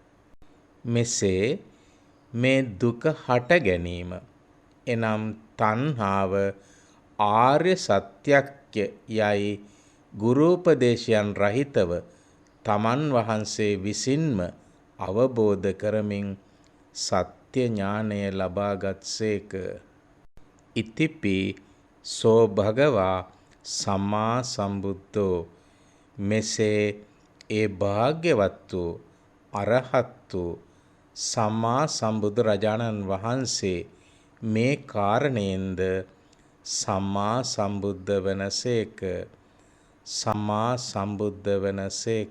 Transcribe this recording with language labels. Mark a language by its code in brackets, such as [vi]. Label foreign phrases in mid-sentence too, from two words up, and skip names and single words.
[si] මෙසේ මේ දුක හට ගැනීම එනම් තණ්හාව ආර්ය සත්‍යක්ය යයි ගුරුපදේශයන් රහිතව තමන් වහන්සේ විසින්ම අවබෝධ කරමින් සත්‍ය ඥානය ලබාගත්සේක. [pi] ඉතිපි සෝ භගවා සම්මා සම්බුද්ධෝ [si] මෙසේ ඒ භාග්‍යවත් වූ අරහත් වූ සම්මා සම්බුදුරජාණන් වහන්සේ මේ කාරණයෙන්ද සම්මා සම්බුද්ධ වනසේක. සම්මා සම්බුද්ධ වනසේක.